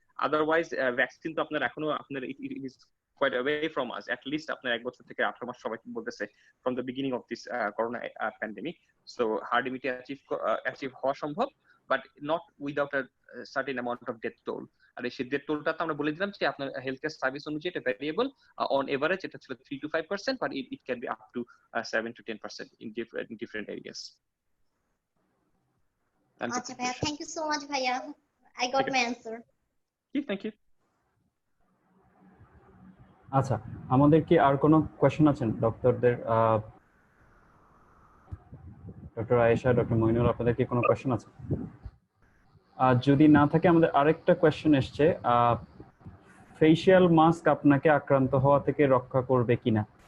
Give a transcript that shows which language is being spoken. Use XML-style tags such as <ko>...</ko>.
<bn>Otherwise vaccine তো আপনার এখনো আপনার</bn> <en>quite away from us, at least</en> <bn>আপনার 1 বছর থেকে 18 মাস সবাই বলতেছে</bn> <en>from the beginning of this corona pandemic. So hard immunity achieve</en> <bn>হওয়া সম্ভব,</bn> <en>but not without a certain amount of death toll.</en> <bn>আর এই ডেথ টোলটা তো আমরা বলে দিলাম যে আপনার হেলথ কেয়ার সার্ভিস অনুযায়ী এটা ভ্যারিয়েবল।</bn> <en>on average</en> <bn>এটা ছিল</bn> <en>3 to 5%, but it can be up to 7 to 10% in different areas. আচ্ছা ভাইয়া, thank you so much ভাইয়া, I got my answer. Thank you.</en> <bn>আচ্ছা, আমাদের কি আর কোনো কোশ্চেন আছেন ডক্টরদের? ডক্টর আয়েশা, ডক্টর মইনুল, আপনাদের কি কোনো কোশ্চেন আছে? যদি না থাকে আমাদের আরেকটা কোশ্চেন এসছে, ফেশিয়াল মাস্ক আপনাকে আক্রান্ত হওয়া থেকে রক্ষা করবে কিনা?</bn>